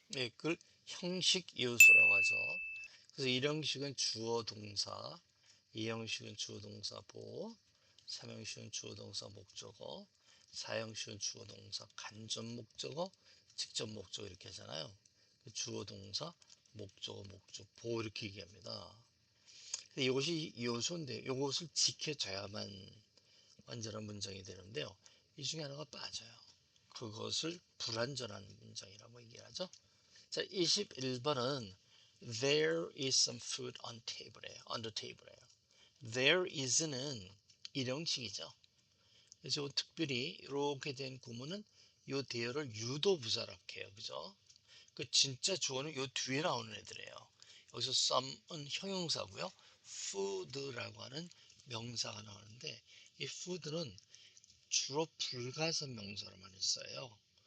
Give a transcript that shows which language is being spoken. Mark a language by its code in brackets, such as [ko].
[ko] 네, 그걸 형식 요소라고 하죠. 그래서 1형식은 주어 동사, 2형식은 주어 동사 보어, 3형식은 주어 동사 목적어, 4형식은 주어 동사 간접 목적어, 직접 목적어 이렇게 하잖아요. 주어 동사, 목적어, 목적, 보어 이렇게 얘기합니다. 근데 이것이 요소인데 이것을 지켜줘야만 완전한 문장이 되는데요. 이 중에 하나가 빠져요. 그것을 불완전한 문장이라고 얘기하죠. 자, 21번은 [en] There is some food on the table에요. [ko] There is는 일형식이죠. 그래서 특별히 이렇게 된 구문은 요 대어를 유도부사라고 해요. 그죠? 그 진짜 주어는 요 뒤에 나오는 애들이에요. 여기서 some은 형용사고요. food라고 하는 명사가 나오는데 이 food는 주로 불가산 명사로 많이 써요.